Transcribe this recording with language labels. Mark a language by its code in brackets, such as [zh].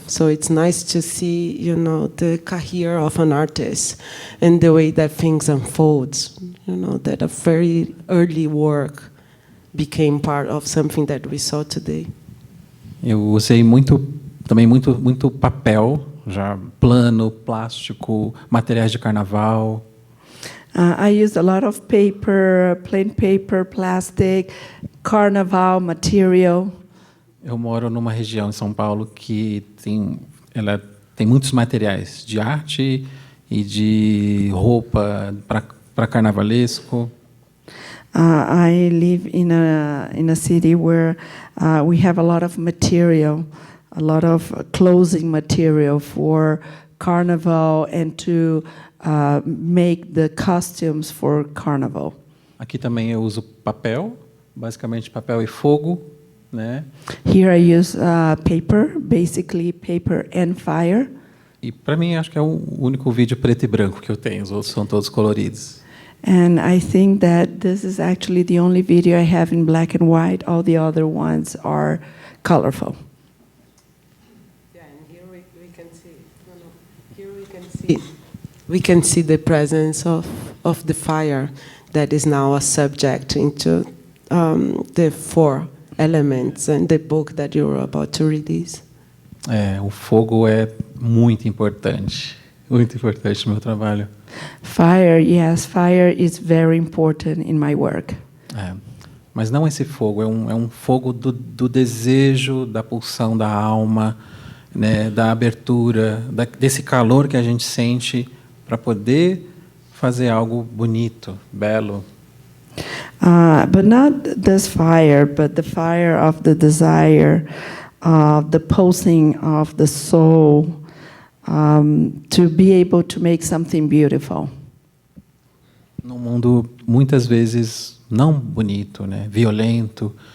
[en] So it's nice to see, the career of an artist and the way that things unfolds. That a very early work became part of something that we saw today. [pt] Eu usei muito papel, já plano, plástico, materiais de carnaval. [en] I use a lot of paper, plain paper, plastic, carnival material. [pt] Eu moro numa região em São Paulo que ela tem muitos materiais de arte e de roupa para carnavalesco. [en] I live in a city where we have a lot of material, a lot of clothing material for carnival and to make the costumes for carnival. [pt] Aqui também eu uso papel, basicamente papel e fogo, né? [en] Here I use paper, basically paper and fire. [pt] E para mim acho que é o único vídeo preto e branco que eu tenho, os outros são todos coloridos. [en] And I think that this is actually the only video I have in black and white. All the other ones are colorful. Yeah, and here we can see. Here we can see. We can see the presence of the fire that is now a subject into the 4 elements and the book that you're about to release. [pt] O fogo é muito importante no meu trabalho. [en] Fire, yes, fire is very important in my work. [pt] Mas não esse fogo, é um fogo do desejo, da pulsão da alma, né, da abertura, desse calor que a gente sente para poder fazer algo bonito, belo. [en] But not this fire, but the fire of the desire, the pulsing of the soul, to be able to make something beautiful. [pt] Num mundo muitas vezes não bonito, né, violento.